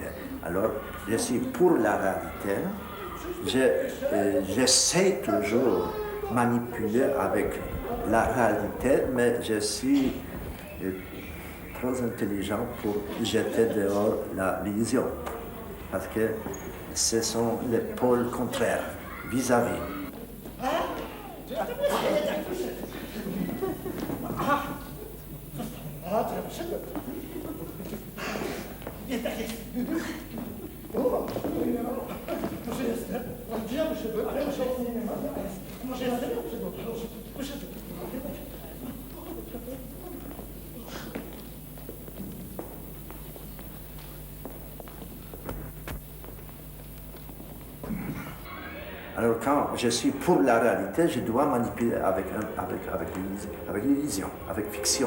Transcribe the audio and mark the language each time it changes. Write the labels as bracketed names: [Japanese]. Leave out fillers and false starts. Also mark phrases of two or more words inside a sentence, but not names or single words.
[French] Alors je suis pour la réalité. J'essaie toujours de manipuler avec la réalité, mais je suis trop intelligent pour jeter dehors l'illusion. Parce que ce sont les pôles contraires, vis-à-vis. [Polish] a, to ja wyszedłem. Jednak jest. O, może jestem. A gdzie ja wyszedłem? Ale może nie ma. Może jestem? Wyszedłem. [French] Alors quand je suis pour la réalité, je dois manipuler avec l'illusion, avec fiction.